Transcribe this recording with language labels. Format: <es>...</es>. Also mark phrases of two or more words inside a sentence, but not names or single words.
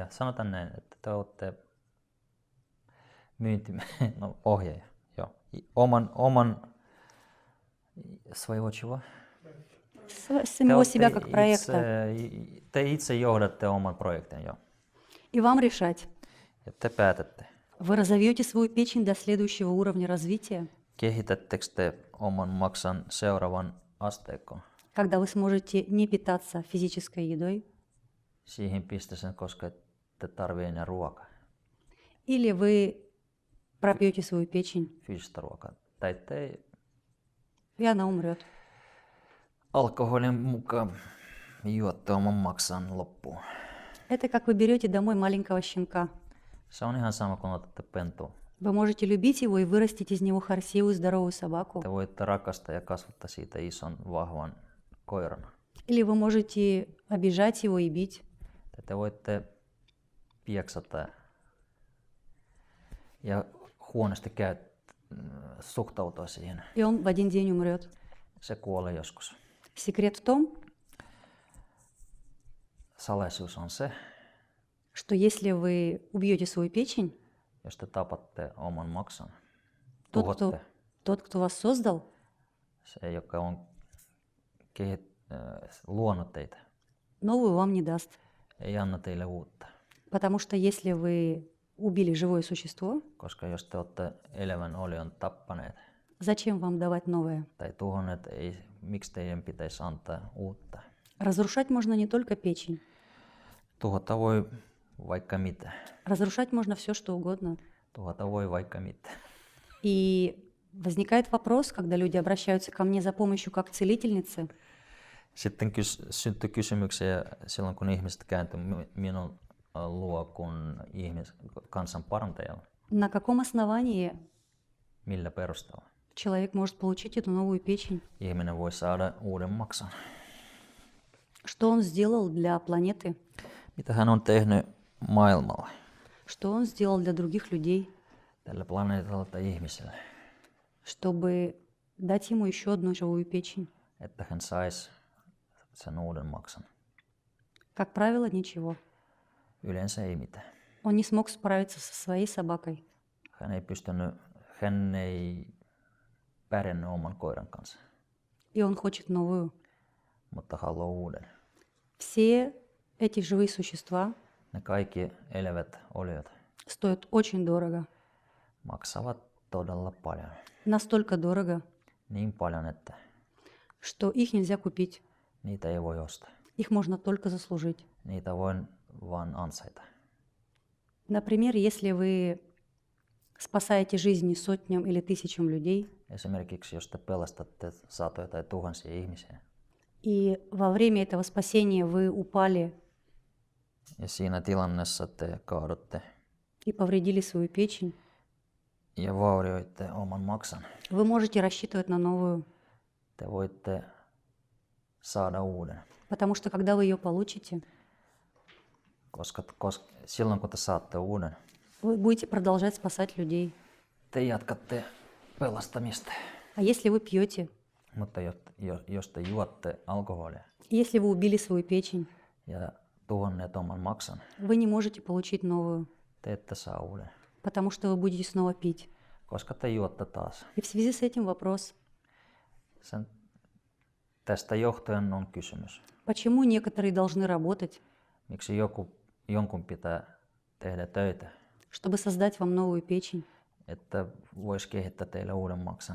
<fi>Sanotaan näin, että te olette ohjaaja. Joo. Oman</fi> <ru>своего чего? Самого себя как проекта.</ru> <fi>Te itse johdatte oman projektin, joo.</fi> <ru>И вам решать,</ru> <fi>Ja te päätätte.</fi> <ru>вы разовьете свою печень до следующего уровня развития,</ru> <fi>Kehitättekö te oman maksan seuraavan asteikon</fi> <ru>когда вы сможете не питаться физической едой,</ru> <fi>siihen pisteeseen, koska ette tarvitse enää ruokaa,</fi> <ru>или вы пропьете свою печень,</ru> <fi>fyysistä ruokaa. Tai te</fi> <ru>и она умрет.</ru> <fi>alkoholin mukaan juotte oman maksan loppuun.</fi> <ru>Это как вы берете домой маленького щенка.</ru> <fi>Se on ihan sama kuin otatte pentua.</fi> <ru>Вы можете любить его и вырастить из него красивую, здоровую собаку.</ru> <fi>Te voitte rakastaa ja kasvattaa siitä ison, vahvan koiran.</fi> <ru>Или вы можете обижать его и бить.</ru> <fi>Tai te voitte pieksata ja huonosti suhtautua siihen.</fi> <ru>И он в один день умрет.</ru> <fi>Se kuolee joskus.</fi> <ru>Секрет в том,</ru> <fi>Salaisuus on se,</fi> <ru>что если вы убьете свою печень,</ru> <fi>jos te tapatte oman maksan,</fi> <ru>тот,</ru> <fi>tuhotte</fi> <ru>тот, кто вас создал,</ru> <fi>se, joka on luonut teitä,</fi> <ru>новую вам не даст.</ru> <fi>ei anna teille uutta.</fi> <ru>Потому что если вы убили живое существо,</ru> <fi>Koska jos te olette elävän olion tappaneet</fi> <ru>зачем вам давать новое?</ru> <fi>tai tuhonneet, miksi teidän pitäisi antaa uutta?</fi> <ru>Разрушать можно не только печень.</ru> <fi>Tuhota voi vaikka mitä.</fi> <ru>Разрушать можно все, что угодно.</ru> <fi>Tuhota voi vaikka mitä.</fi> <ru>И возникает вопрос, когда люди обращаются ко мне за помощью как целительнице,</ru> <fi>Sitten syntyi kysymyksiä silloin, kun ihmiset kääntyivät minun luo kuin kansan parantajalla.</fi> <ru>на каком основании</ru> <fi>Millä perusteella</fi> <ru>человек может получить эту новую печень?</ru> <fi>ihminen voi saada uuden maksan?</fi> <ru>Что он сделал для планеты?</ru> <fi>Mitä hän on tehnyt maailmalla,</fi> <ru>Что он сделал для других людей,</ru> <fi>tällä planeetalla tai ihmiselle,</fi> <ru>чтобы дать ему еще одну живую печень?</ru> <fi>että hän saisi sen uuden maksan?</fi> <ru>Как правило, ничего.</ru> <fi>Yleensä ei mitään.</fi> <ru>Он не смог справиться со своей собакой.</ru> <fi>Hän ei pärjännyt oman koiran kanssa,</fi> <ru>И он хочет новую.</ru> <fi>mutta haluaa uuden.</fi> <ru>Все эти живые существа</ru> <fi>Ne kaikki elävät oliot</fi> <ru>стоят очень дорого.</ru> <fi>maksavat todella paljon.</fi> <ru>Настолько дорого,</ru> <fi>Niin paljon, että</fi> <ru>что их нельзя купить.</ru> <fi>niitä ei voi ostaa.</fi> <ru>Их можно только заслужить.</ru> <fi>Niitä voi vaan ansaita.</fi> <ru>Например, если вы спасаете жизни сотням или тысячам людей,</ru> <fi>Esimerkiksi jos te pelastatte satoja tai tuhansia ihmisiä</fi> <ru>и во время этого spasения вы упали</ru> <fi>ja siinä tilannessa te kaadutte</fi> <ru>и повредили свою печень,</ru> <fi>ja vaurioitte oman maksan,</fi> <ru>вы можете рассчитывать на новую.</ru> <fi>te voitte saada uuden.</fi> <ru>Потому что когда вы ее получите,</ru> <fi>Koska silloin kun te saatte uuden,</fi> <ru>Вы будете продолжать спасать людей.</ru> <fi>Te jatkatte pelastamista.</fi> <ru>А если вы pьете,</ru> <fi>Mutta jos te juotte alkoholia</fi> <ru>если вы убили свою печень,</ru> <fi>ja tuhonneet oman maksan,</fi> <ru>вы не можете получить новую,</ru> <fi>te ette saa uuden,</fi> <ru>потому что вы будете снова пить.</ru> <fi>koska te juotte taas.</fi> <ru>И в связи с этим вопрос,</ru> <fi>Tästä johtuen on kysymys.</fi> <ru>почему некоторые должны работать,</ru> <fi>Miksi jonkun pitää tehdä töitä,</fi> <ru>чтобы создать вам новую печень,</ru> <fi>että voisi kehittää teille uuden maksan,</fi>